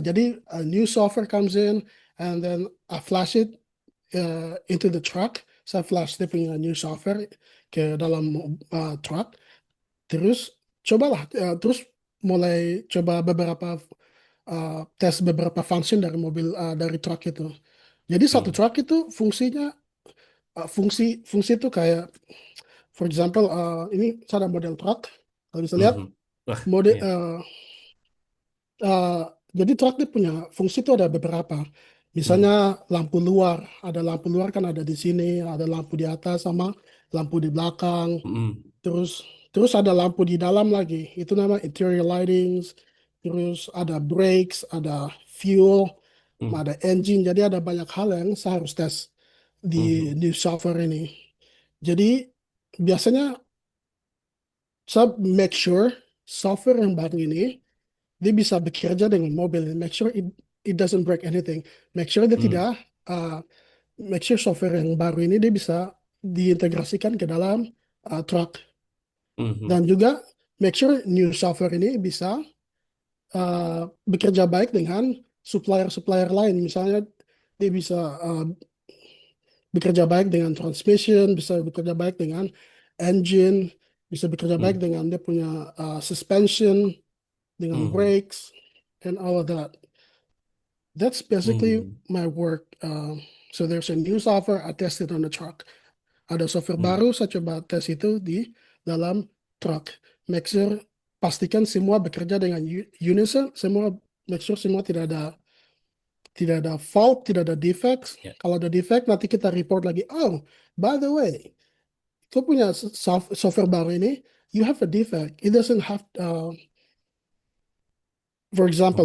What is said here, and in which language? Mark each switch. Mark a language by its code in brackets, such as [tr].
[id] Jadi [en] a new software comes in and then I flash it into the truck. [id] Saya flash dia punya [en] new software [id] ke dalam truck. Terus cobalah, terus mulai coba beberapa tes beberapa function dari mobil dari truck itu. Jadi satu Hmm. truck itu fungsinya fungsi fungsi itu kayak [en] for example [id] ini ada model truck. Kalau bisa Hmm. lihat Hmm. Wah, [en] mode [id] iya. uh, jadi truk itu punya fungsi itu ada beberapa. Hmm. Misalnya lampu luar, ada lampu luar kan ada di sini, ada lampu di atas sama lampu di belakang. Hmm. Terus terus ada lampu di dalam lagi. Itu nama [en] interior lightings. [id] Terus ada brakes, ada fuel, Hmm. ada engine. Jadi ada banyak hal yang saya harus tes di Hmm. di software ini. Jadi biasanya saya [en] make sure [id] software yang baru ini dia bisa bekerja dengan mobil. [en] Make sure it doesn't break anything. Make sure dia Hmm. [id] tidak uh, [en] make sure [id] software yang baru ini dia bisa diintegrasikan ke dalam truck. Hmm. Dan Hmm. juga [en] make sure new software [id] ini bisa bekerja baik dengan supplier-supplier lain. Misalnya dia bisa bekerja baik dengan transmission, bisa bekerja baik dengan engine, bisa bekerja baik Hmm. dengan dia punya suspension, dengan Hmm. [en] brakes, and all of that. That's basically Hmm. my work. So there's a new software, I test it on the truck. [id] Ada software Hmm. baru, saya coba tes itu di dalam truck. [en] Make sure, [id] pastikan semua bekerja dengan unison, semua make sure semua tidak ada fault, tidak ada defects. Ya. Kalau ada defect, nanti kita report lagi. [en] Oh, by the way, [id] kau punya software baru ini, [en] you have a defect. It doesn't have, for example,